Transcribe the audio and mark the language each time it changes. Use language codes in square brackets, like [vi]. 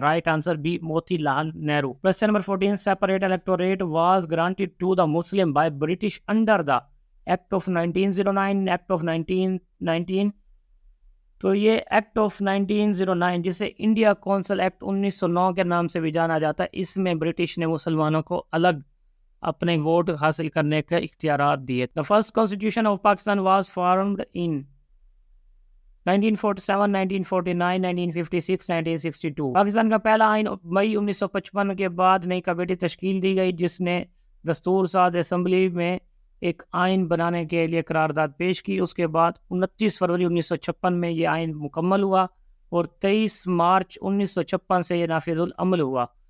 [en] Right answer B, Moti Lal Nehru. Question number 14. Separate electorate was granted to the Muslim by British under the act of 1909، act of 1919. [ur] تو یہ act of 1909 جسے India council act 1909 کے نام سے بھی جانا جاتا ہے، اس میں برٹش نے مسلمانوں کو الگ اپنے ووٹ حاصل کرنے کے اختیارات دیے. [en] The first constitution of Pakistan was formed in 1947, 1949, 1956, 1962. [ur] Pakistan کا پہلا آئین مئی 1955 کے بعد نئی کمیٹی تشکیل دی گئی جس نے دستور ساز اسمبلی میں ایک آئین بنانے کے لیے قرارداد پیش کی. اس کے بعد 29 فروری 1956 میں یہ آئین مکمل ہوا اور 23 مارچ 1956 سے یہ نافذ العمل ہوا.